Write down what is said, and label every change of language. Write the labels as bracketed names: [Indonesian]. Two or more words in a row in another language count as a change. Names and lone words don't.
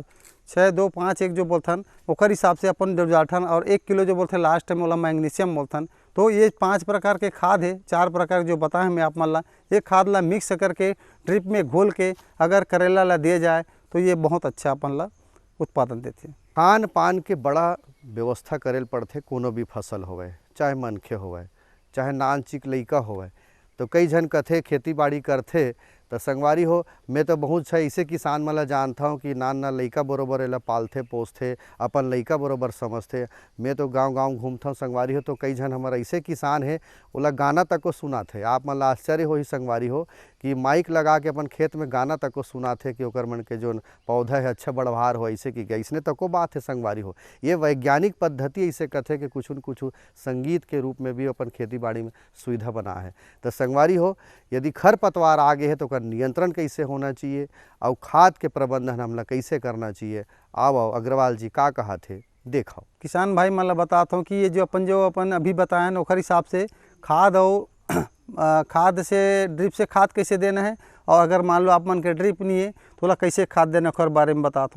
[Chhattisgarhi] 6251 जो बोलथन ओकर हिसाब से अपन जो जाठन और 1 किलो जो बोलते लास्ट में वाला मैग्नीशियम बोलथन। तो ये 5 प्रकार के खाद है, 4 प्रकार जो बताएं मैं आप मन ला ये खाद ला मिक्स करके ड्रिप में घोल के अगर करेला ला दिए जाए तो ये बहुत अच्छा अपन ला उत्पादन देते। खान पान के बड़ा व्यवस्था करेल पड़ते कोनो भी फसल होवे, चाहे मनखे होवे चाहे नान चिक लइका होवे। तो कई जन कथे खेती बाड़ी करथे तो संगवारी हो मैं तो बहुत छा ऐसे किसान मन ला जानता हूँ कि नान लइका बरोबर एला पालथे पोसथे, अपन लइका बरोबर समझथे। मैं तो गांव-गांव घूमता हूँ संगवारी हो, तो कई झन हमारा ऐसे किसान है ओला गाना तक को सुनाथे। आप मन ला आश्चर्य होही संगवारी हो कि माइक लगा के अपन खेत में गाना तक को सुनाथे कि ओकर मन के जोन पौधा है अच्छा बढ़वार हो, ऐसे कि ऐसने तको बात है संगवारी हो। ये वैज्ञानिक पद्धति ऐसे कथे कि कुछ न कुछ संगीत के रूप में भी अपन खेती बाड़ी में सुविधा बना है। तो संगवारी हो यदि खरपतवार आ गए है तो ओकर नियंत्रण कैसे होना चाहिए और खाद के प्रबंधन हमला कैसे करना चाहिए, आओ अग्रवाल जी का कहा थे देखो। किसान भाई मन ला बताता हूँ कि ये जो अपन अभी बताए ना ओखर हिसाब से खाद और खाद से ड्रिप से खाद कैसे देना है, और अगर मान लो आप मन के ड्रिप नहीं है तो ओला कैसे खाद देना ओखर बारे में बताता हूँ।